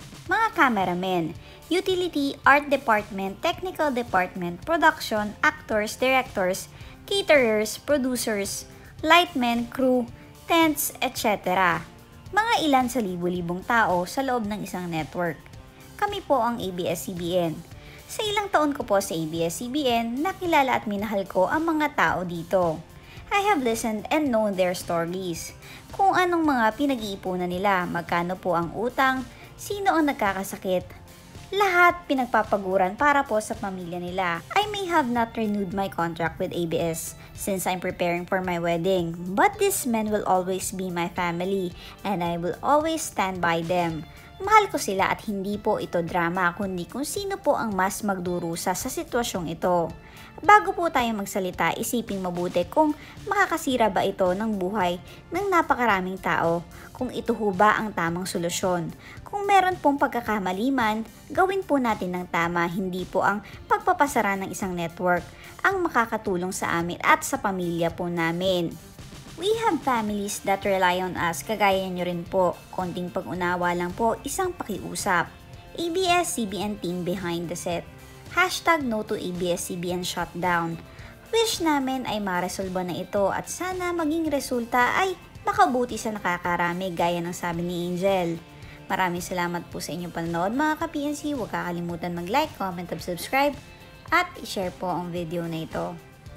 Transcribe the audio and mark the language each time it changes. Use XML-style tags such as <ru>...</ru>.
<en>Mga cameramen, utility, art department, technical department, production, actors, directors, caterers, producers, lightmen, crew, tents, etc.</en> <tl>Mga ilan sa libu-libong tao sa loob ng isang network. Kami po ang ABS-CBN. Sa ilang taon ko po sa ABS-CBN, nakilala at minahal ko ang mga tao dito.</tl> <en>I have listened and known their stories.</en> <tl>Kung anong mga pinag-iipunan nila, magkano po ang utang, sino ang nagkakasakit. Lahat pinagpapaguran para po sa pamilya nila.</tl> <en>I may have not renewed my contract with ABS since I'm preparing for my wedding. But these men will always be my family and I will always stand by them.</en> <tl>Mahal ko sila at hindi po ito drama kundi kung sino po ang mas magdurusa sa sitwasyong ito. Bago po tayo magsalita, isiping mabuti kung makakasira ba ito ng buhay ng napakaraming tao, kung ito ho ba ang tamang solusyon. Kung meron pong pagkakamali man, gawin po natin ng tama, hindi po ang pagpapasara ng isang network ang makakatulong sa amin at sa pamilya po namin.</tl> <en>We have families that rely on us,</en> <tl>kagaya nyo rin po. Konting pag-unawa lang po, isang pakiusap. ABS-CBN</tl> <en>team behind the set. Hashtag no to ABS-CBN shutdown.</en> <tl>Wish namin ay maresolba na ito at sana maging resulta ay makabuti sa nakakarami gaya ng sabi ni Angel. Maraming salamat po sa inyong panonood mga ka-PNC. Huwag kakalimutan mag-like, comment, at subscribe at i-share po ang video na ito.</tl>